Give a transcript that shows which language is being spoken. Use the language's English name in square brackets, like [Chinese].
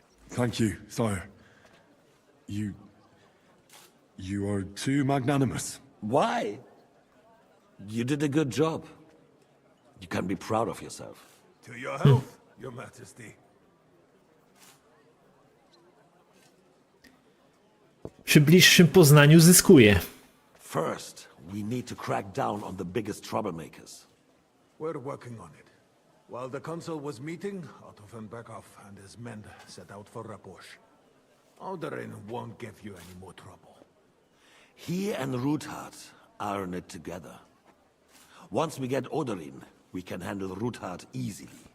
[English] Thank you, sire. You are too magnanimous. Why? You did a good job. You can be proud of yourself. To your health, your majesty. [Polish] Przy bliższym poznaniu zyskuje. [English] First, we need to crack down on the biggest troublemakers. We're working on it. While the council was meeting, Otto von Berghoff and his men set out for Rabosch. Odorin won't give you any more trouble. He and Ruthard are in it together. Once we get Oderin, we can handle Ruthard easily.